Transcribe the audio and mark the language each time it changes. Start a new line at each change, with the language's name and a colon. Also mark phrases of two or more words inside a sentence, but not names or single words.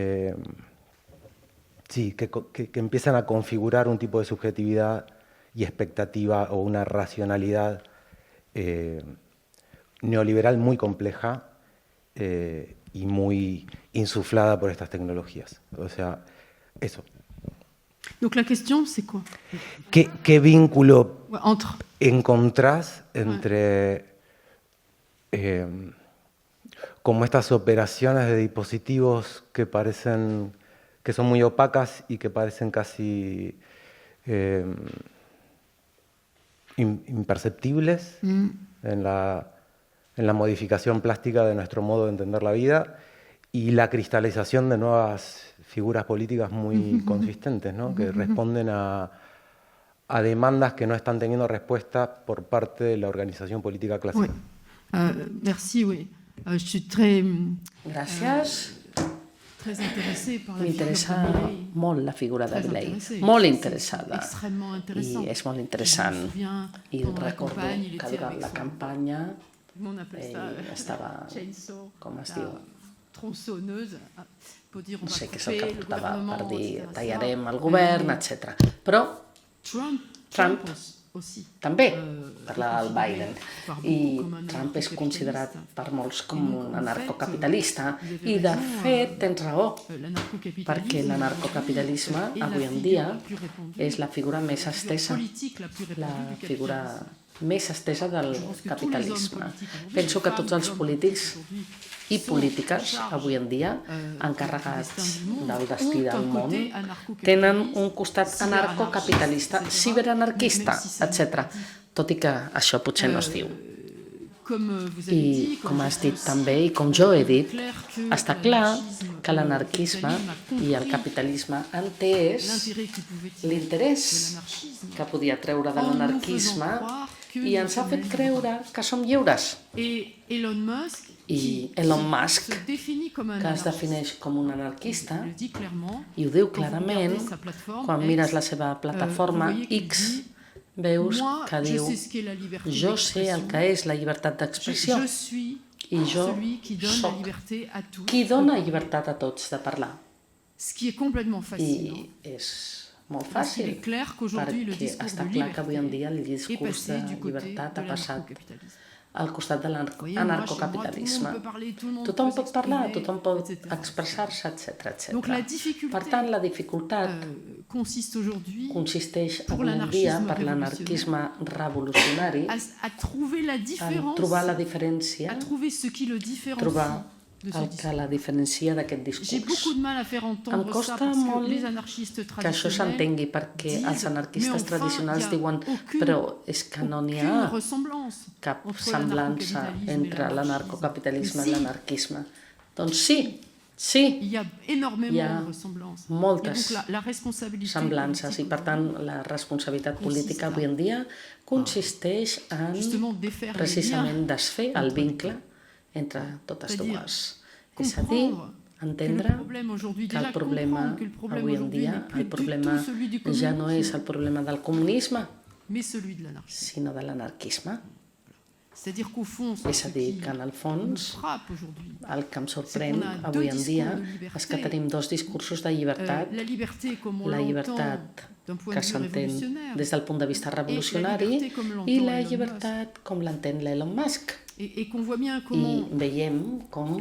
Spanish: Sí, que empiezan a configurar un tipo de subjetividad y expectativa o una racionalidad neoliberal muy compleja y muy insuflada por estas tecnologías. O sea, eso.
French: Donc la question, c'est quoi?
Spanish: ¿Qué vínculo Entre. encontrás entre como estas operaciones de dispositivos que parecen, que son muy opacas y que parecen casi imperceptibles en la modificación plástica de nuestro modo de entender la vida, y la cristalización de nuevas figuras políticas muy consistentes, ¿no? Que responden a demandas que no están teniendo respuesta por parte de la organización política clásica?
French: Merci, oui. Je suis très...
Catalan: Gràcies.
French: Très intéressée par la
Catalan: M'interessa
French: figure de Milley.
Catalan: molt la figura de
French: Très
Catalan: Milley,
French: intéressée.
Catalan: molt
French: C'est
Catalan: interessada.
French: extrêmement intéressant.
Catalan: I és molt interessant.
French: Je me souviens,
Catalan: I
French: pendant la
Catalan: recordo
French: campagne, il
Catalan: que
French: était
Catalan: durant
French: avec
Catalan: la
French: son-
Catalan: campanya
French: On appelle ça
Catalan: ell estava,
French: chainsaw,
Catalan: com es
French: la
Catalan: diu,
French: tronçonneuse, pour dire on
Catalan: no
French: va
Catalan: sé què és el
French: couper
Catalan: que
French: le
Catalan: portava
French: gouvernement,
Catalan: per dir
French: etc.
Catalan: tallarem el govern, etc. Però Trump
French: aussi.
Catalan: també parlava del Biden,
French: par beaucoup
Catalan: i
French: comme un
Catalan: Trump és considerat per molts com
French: donc,
Catalan: un
French: en
Catalan: anarcocapitalista,
French: fait,
Catalan: i de
French: raison,
Catalan: fet tens raó,
French: L'anarcocapitalisme,
Catalan: perquè l'anarcocapitalisme
French: est la
Catalan: avui en
French: figure
Catalan: dia
French: la plus répandue,
Catalan: és la figura més
French: la figure
Catalan: estesa,
French: politique la plus
Catalan: la
French: répandue du
Catalan: figura
French: capitalisme.
Catalan: més estesa del
French: Je pense que tous les hommes
Catalan: capitalisme.
French: politiques aujourd'hui,
Catalan: Penso que
French: les
Catalan: tots
French: femmes,
Catalan: els
French: les hommes
Catalan: polítics
French: aujourd'hui,
Catalan: i
French: sont
Catalan: polítiques
French: en charge,
Catalan: avui en dia
French: du
Catalan: encarregats
French: destin du monde,
Catalan: del destí
French: ont
Catalan: del
French: un
Catalan: món
French: côté anarcocapitaliste,
Catalan: tenen un costat
French: cyberanarquista,
Catalan: anarcocapitalista,
French: etc.
Catalan: ciberanarquista,
French: Même si ça
Catalan: etc. Tot i que això potser no es diu.
French: Comme vous avez
Catalan: I
French: dit,
Catalan: com
French: je
Catalan: has dit
French: pense,
Catalan: també, i com jo he dit,
French: clair que
Catalan: està clar
French: l'anarchisme,
Catalan: que l'anarquisme i el capitalisme han entès
French: l'intérêt qu'il pouvait tirer
Catalan: l'interès
French: de l'anarchisme
Catalan: que podia treure de
French: en nous
Catalan: l'anarquisme
French: faisant croire que
Catalan: i ens ha
French: nous
Catalan: fet
French: sommes
Catalan: creure que som lliures.
French: Et Elon Musk,
Catalan: I Elon Musk,
French: se définit comme un
Catalan: que es
French: anarchiste,
Catalan: defineix com un anarquista,
French: il le dit clairement,
Catalan: i ho diu
French: quand vous
Catalan: clarament,
French: regardez sa plateforme
Catalan: quan
French: X,
Catalan: mires la seva plataforma
French: vous voyez qu'il
Catalan: X,
French: dit,
Catalan: veus
French: moi,
Catalan: que
French: je
Catalan: diu
French: sais ce qu'est la liberté
Catalan: jo sé el que és la llibertat d'expressió
French: je suis
Catalan: i jo
French: celui qui donne la
Catalan: soc
French: liberté à tous.
Catalan: qui dona llibertat a tots de parlar.
French: Ce qui est complètement fascinant.
Catalan: I és molt
French: Parce qu'il
Catalan: fàcil,
French: est clair qu'aujourd'hui, le
Catalan: perquè
French: discours
Catalan: està
French: de
Catalan: clar que avui en
French: liberté
Catalan: dia el
French: est
Catalan: discurs
French: passé
Catalan: de
French: du côté
Catalan: llibertat
French: de
Catalan: ha passat
French: l'anarcocapitalisme.
Catalan: al costat de
French: Voyez, moi, chez moi, tout le
Catalan: l'anarcocapitalisme.
French: monde peut parler, tout le monde
Catalan: Tothom
French: peut
Catalan: pot parlar,
French: s'exprimer,
Catalan: tothom pot
French: etc.
Catalan: expressar-se, etc.
French: Donc la difficulté
Catalan: Per tant, la dificultat
French: consiste aujourd'hui
Catalan: consisteix
French: pour
Catalan: avui en dia
French: l'anarchisme
Catalan: per l'anarquisme revolucionari
French: à trouver la
Catalan: en
French: différence,
Catalan: trobar la diferència,
French: à trouver ce qui le différencie
Catalan: trobar
French: de ce
Catalan: el
French: discours.
Catalan: que la diferencia d'aquest
French: J'ai beaucoup
Catalan: discurs.
French: de mal à faire
Catalan: Em
French: entendre ça
Catalan: costa
French: parce
Catalan: molt
French: que les anarchistes
Catalan: que això s'entengui perquè
French: disent,
Catalan: els anarquistes
French: mais enfin,
Catalan: tradicionals
French: y a
Catalan: diuen
French: aucune-
Catalan: però és que no n'hi
French: aucune
Catalan: ha
French: ressemblance
Catalan: cap
French: entre
Catalan: semblança
French: l'anarcocapitalisme et
Catalan: entre
French: l'anarchisme.
Catalan: l'anarcocapitalisme i
French: Si.
Catalan: l'anarquisme. Doncs sí, sí,
French: Il y a énormément
Catalan: Hi ha
French: de ressemblances.
Catalan: moltes
French: Et donc la responsabilité
Catalan: semblances i
French: politique
Catalan: per tant la responsabilitat política avui en dia consisteix en
French: justement défaire les
Catalan: precisament
French: liens,
Catalan: desfer el vincle entre totes
French: C'est-à-dire
Catalan: dues. És a dir,
French: comprendre que
Catalan: entendre
French: le problème aujourd'hui,
Catalan: que el
French: déjà
Catalan: problema
French: comprendre que le problème
Catalan: avui en
French: aujourd'hui
Catalan: dia,
French: n'est plus
Catalan: el
French: du
Catalan: problema
French: tout celui du
Catalan: ja no és
French: communisme,
Catalan: el problema del comunisme,
French: mais celui de l'anarchisme.
Catalan: sinó de l'anarquisme.
French: C'est-à-dire qu'au fond,
Catalan: És
French: ce
Catalan: a dir,
French: qui
Catalan: que en el
French: nous
Catalan: fons
French: frappe aujourd'hui,
Catalan: el que em sorprèn
French: qu'on a
Catalan: avui
French: deux
Catalan: en dia
French: discours de liberté.
Catalan: és que tenim dos discursos de llibertat,
French: la liberté comme on
Catalan: la
French: l'entend
Catalan: llibertat
French: d'un point
Catalan: que
French: de vue
Catalan: s'entén
French: révolutionnaire
Catalan: des del punt de vista revolucionari
French: liberté com l'entend
Catalan: i la
French: Elon
Catalan: llibertat com l'entén l'Elon Musk.
French: et qu'on voit bien
Catalan: I
French: comment
Catalan: veiem com